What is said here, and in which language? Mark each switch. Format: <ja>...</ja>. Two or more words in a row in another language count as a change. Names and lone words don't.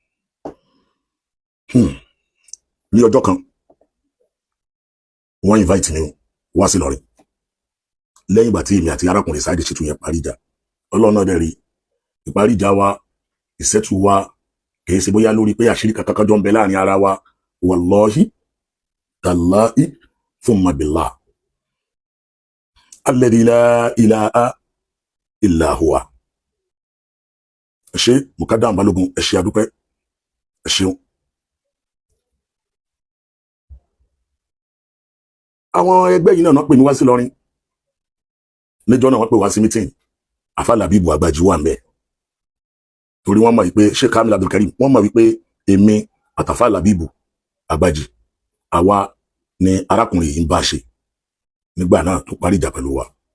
<yo>ní ọjọ́ kan wọ́n invite mi wá sí Ìlọrin lẹ́yìn ìgbà tí èmi àti arákùnrin Saheed Shittu yẹn parí ìjà Ọlọ́run náà dẹ̀ rí ìparí ìjà wa ìṣẹ́tù wa kìí ṣe bóyá lórí pé àṣírí kankan jọ ń bẹ láàrin ara wa</yo> <ar>والله تالله ثم بالله الذي لا إله إلا هو</ar> <yo>ẹ ṣé Mukadam Balógun ẹ ṣé adúpẹ́ ẹ ṣeun. àwọn ẹgbẹ́ yìí náà pè mí wá sí Ìlọrin níjọ́ náà wọ́n pè wá sí meeting Alfa Labeeb Agbaji wà ńbẹ̀ torí wọ́n mọ̀ wípé Sheikh Kamil Abdulkareem wọ́n mọ̀ wípé èmi àtàfà Labeeb Agbaji àwa ni arákùnrin yìí ń bá ṣe nígbà náà tó parí ìjà pẹ̀lú wa.</yo>